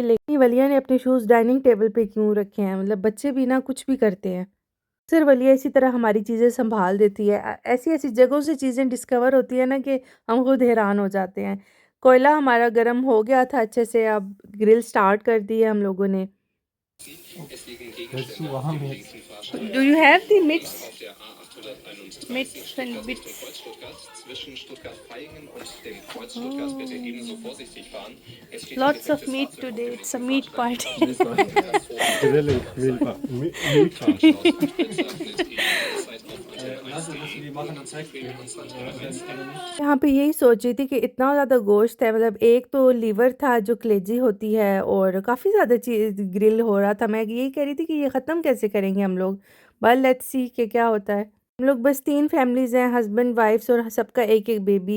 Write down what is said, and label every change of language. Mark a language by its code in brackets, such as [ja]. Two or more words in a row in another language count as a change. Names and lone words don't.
[hi] लेकिन वलिया ने अपने शूज़ [en] डाइनिंग टेबल [hi] पे क्यों रखे हैं? मतलब बच्चे भी ना कुछ भी करते हैं। अक्सर वलिया इसी तरह हमारी चीज़ें सँभाल देती है। ऐसी-ऐसी जगहों से चीज़ें डिस्कवर होती है ना कि हम खुद हैरान हो जाते हैं। कोयला हमारा गर्म हो गया था अच्छे से, अब [en] ग्रिल स्टार्ट [hi] कर दी है हम लोगों ने। [de] Willst du warm jetzt? [en] Do you have the mitts and bits? Lots of meat today, it's a meat party. [de] Grilling, Milchstraße. Lass uns die machen und zeig mir das. [hi] यहाँ पे यही सोच रही थी कि इतना ज़्यादा गोश्त है, मतलब एक तो लीवर था जो कलेजी होती है और काफ़ी ज़्यादा चीज़ ग्रिल हो रहा था। मैं यही कह रही थी कि ये ख़त्म कैसे करेंगे हम लोग, [en] बट लेट्स सी [hi] कि क्या होता है। हम लोग बस 3 फैमिलीज़ हैं, [en] हस्बैंड वाइफ्स [hi] और सबका एक-एक बेबी।